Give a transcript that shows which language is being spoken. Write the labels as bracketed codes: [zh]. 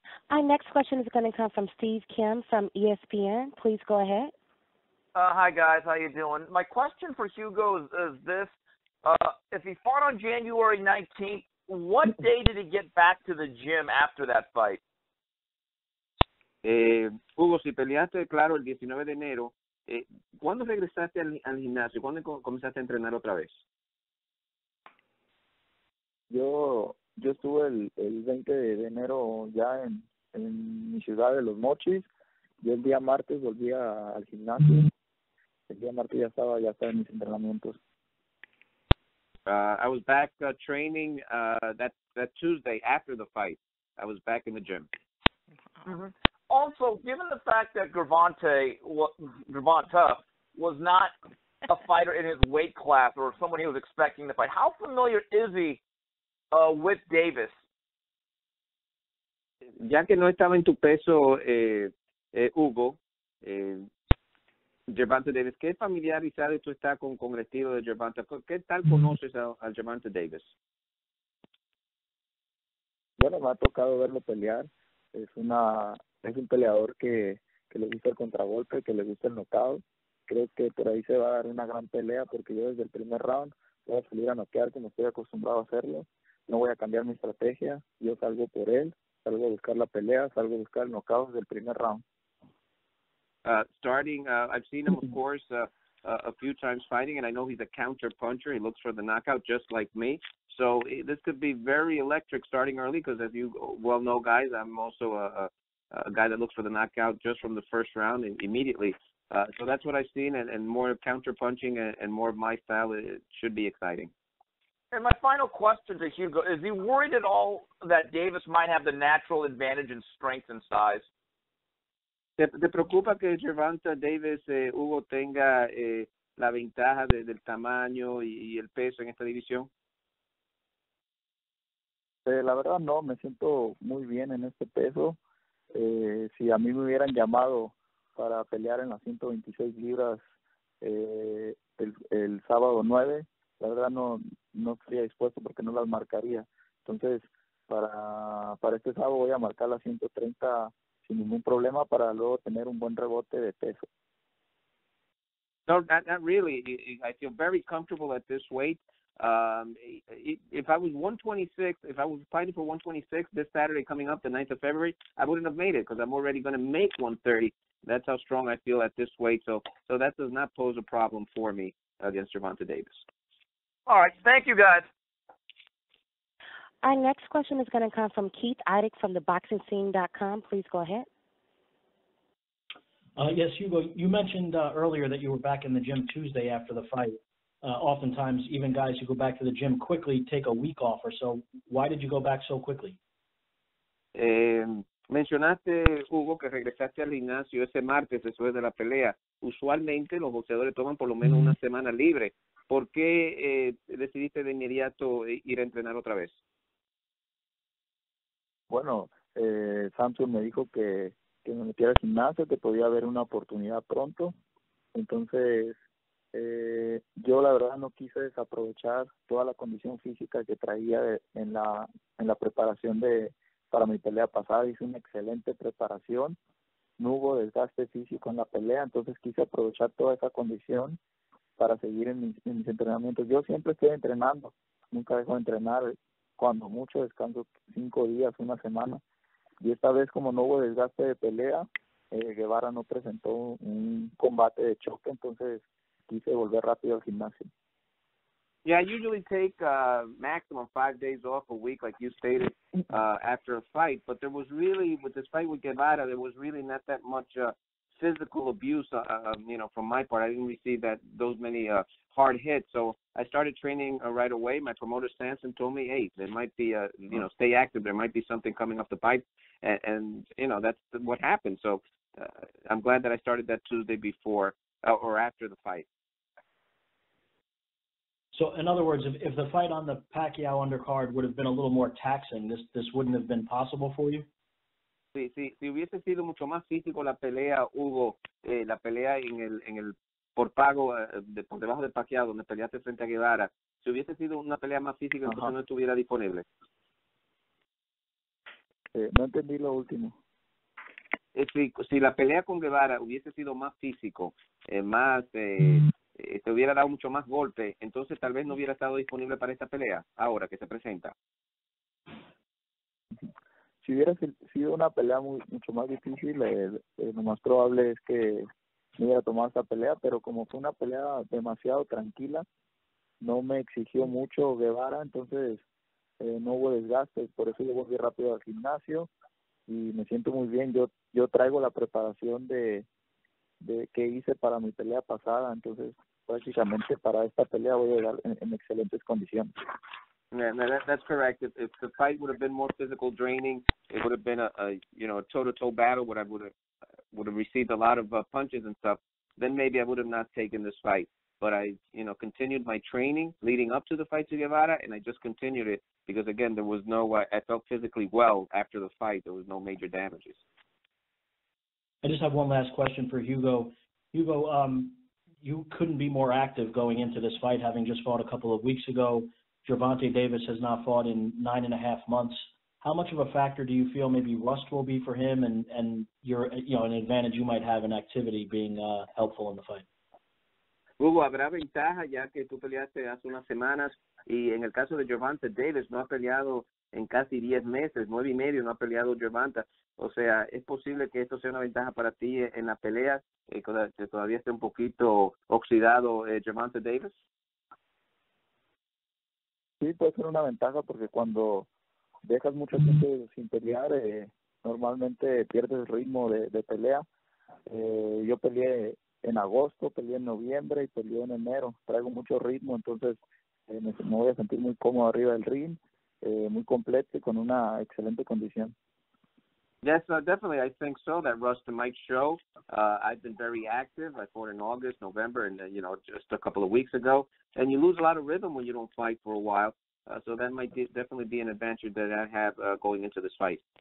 [en] Our next question is going to come from Steve Kim from ESPN. Please go ahead. Hi, guys. How you doing? My question for Hugo is this. If he fought on January 19th, what day did he get back to the gym after that fight? [es] Hugo, si peleaste, claro, el 19 de enero, ¿cuándo regresaste al gimnasio? ¿Cuándo comenzaste a entrenar otra vez? Yo estuve el 20 de enero ya en mi ciudad de Los Mochis. Yo el día martes volví al gimnasio. El día martes ya estaba en mis entrenamientos. [en] I was back training that Tuesday after the fight. I was back in the gym. Mm-hmm. Also, given the fact that Gervonta was not a fighter in his weight class or someone he was expecting to fight, how familiar is he with Davis? [es] Ya que no estaba en tu peso, Hugo, Gervonta Davis, ¿qué familiarizado tú estás con el estilo de Gervonta? ¿Qué tal conoces a Gervonta Davis? Bueno, me ha tocado verlo pelear. Es un peleador que le gusta el contragolpe, que le gusta el knockout. Creo que por ahí se va a dar una gran pelea porque yo desde el primer round voy a salir a noquear como estoy acostumbrado a hacerlo. No voy a cambiar mi estrategia. Yo salgo por él, salgo a buscar la pelea, salgo a buscar el knockout desde el primer round. [en] I've seen him, of course, a few times fighting, and I know he's a counter puncher. He looks for the knockout just like me. So this could be very electric starting early because, as you well know, guys, I'm also a guy that looks for the knockout just from the first round and immediately. So that's what I've seen, and more counter punching and more of my style. It should be exciting. And my final question to Hugo, is he worried at all that Davis might have the natural advantage in strength and size? [es] ¿Te preocupa que Gervonta Davis, Hugo, tenga la ventaja del tamaño y el peso en esta división? La verdad no, me siento muy bien en este peso. Si a mí me hubieran llamado para pelear en las 126 libras el sábado 9, la verdad no estaría dispuesto porque no las marcaría. Entonces, para este sábado voy a marcar las 130 sin ningún problema para luego tener un buen rebote de peso. [en] No, not really. I feel very comfortable at this weight. If I was 126, if I was fighting for 126 this Saturday coming up, the 9th of February, I wouldn't have made it because I'm already going to make 130. That's how strong I feel at this weight. So that does not pose a problem for me against Gervonta Davis. All right. Thank you, guys. Our next question is going to come from Keith Idec from theboxingscene.com. Please go ahead. Yes, Hugo, you mentioned earlier that you were back in the gym Tuesday after the fight. Oftentimes, even guys who go back to the gym quickly take a week off or so. Why did you go back so quickly? [es] Mencionaste, Hugo, que regresaste al gimnasio ese martes después de la pelea. Usualmente los boxeadores toman por lo menos una semana libre. ¿Por qué decidiste de inmediato ir a entrenar otra vez? Bueno, Samson me dijo que me metiera al gimnasio, que podía haber una oportunidad pronto. Entonces, yo la verdad no quise desaprovechar toda la condición física que traía en la preparación para mi pelea pasada. Hice una excelente preparación, no hubo desgaste físico en la pelea, entonces quise aprovechar toda esa condición para seguir en mis entrenamientos. Yo siempre estoy entrenando, nunca dejo de entrenar, cuando mucho descanso 5 días, una semana, y esta vez como no hubo desgaste de pelea, Guevara no presentó un combate de choque, entonces quise volver rápido al gimnasio. [en] Yeah, I usually take maximum 5 days off a week, like you stated, after a fight. But there was really, with this fight with Guevara, there was really not that much physical abuse, from my part. I didn't receive those many hard hits. So I started training right away. My promoter, Samson, told me, hey, there might be, stay active. There might be something coming off the pipe. And that's what happened. So I'm glad that I started that Tuesday before or after the fight. So, in other words, if the fight on the Pacquiao undercard would have been a little more taxing, this wouldn't have been possible for you? [es] Sí, si hubiese sido mucho más físico la pelea, Hugo, la pelea en el por pago por debajo del Pacquiao, donde peleaste frente a Guevara, si hubiese sido una pelea más física, entonces no estuviera disponible. No entendí lo último. Si la pelea con Guevara hubiese sido más físico, te hubiera dado mucho más golpe, entonces tal vez no hubiera estado disponible para esta pelea, ahora que se presenta. Si hubiera sido una pelea mucho más difícil, lo más probable es que no hubiera tomado esta pelea, pero como fue una pelea demasiado tranquila, no me exigió mucho Guevara, entonces no hubo desgaste, por eso yo volví rápido al gimnasio y me siento muy bien. Yo traigo la preparación de que hice para mi pelea pasada, entonces prácticamente para esta pelea voy a llegar en excelentes condiciones. [en] Yeah, no, that's correct. If the fight would have been more physical, draining, it would have been a toe-to-toe battle where I would have received a lot of punches and stuff. Then maybe I would have not taken this fight. But I, continued my training leading up to the fight to Guevara, and I just continued it because again, there was I felt physically well after the fight. There was no major damages. I just have one last question for Hugo. Hugo, you couldn't be more active going into this fight, having just fought a couple of weeks ago. Gervonta Davis has not fought in 9.5 months. How much of a factor do you feel maybe rust will be for him and your, an advantage you might have in activity being helpful in the fight? [es] Hugo, habrá ventaja ya que tú peleaste hace unas semanas y en el caso de Gervonta Davis no ha peleado en casi 10 meses, 9 y medio no ha peleado Gervonta. O sea, ¿es posible que esto sea una ventaja para ti en la pelea, que todavía esté un poquito oxidado Gervonta Davis? Sí, puede ser una ventaja porque cuando dejas mucho tiempo sin pelear, normalmente pierdes el ritmo de pelea. Yo peleé en agosto, peleé en noviembre y peleé en enero. Traigo mucho ritmo, entonces me voy a sentir muy cómodo arriba del ring, muy completo y con una excelente condición. [en] Yes, definitely. I think so. That rust might show. I've been very active. I fought in August, November, and just a couple of weeks ago. And you lose a lot of rhythm when you don't fight for a while. So that might definitely be an advantage that I have going into this fight.